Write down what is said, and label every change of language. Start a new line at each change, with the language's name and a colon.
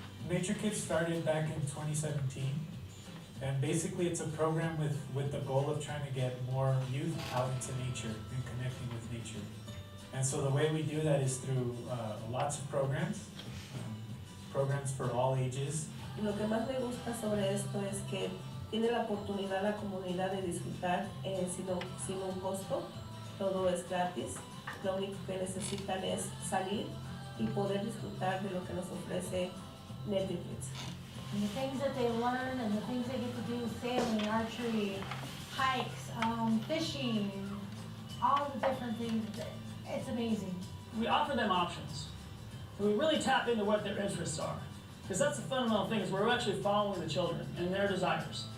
English: Nature Kids started back in 2017, and basically it's a program with the goal of trying to get more youth out into nature and connecting with nature. And so the way we do that is through lots of programs, programs for all ages.
Spanish: Lo que más me gusta sobre esto es que tiene la oportunidad la comunidad de disfrutar sin un costo, todo es gratis, lo único que necesitan es salir y poder disfrutar de lo que nos ofrece Nature Kids.
English: And the things that they learn and the things they get to do, sailing, archery, hikes, fishing, all the different things, it's amazing. We offer them options. So we really tap into what their interests are. Because that's the fundamental thing, is we're actually following the children and their desires.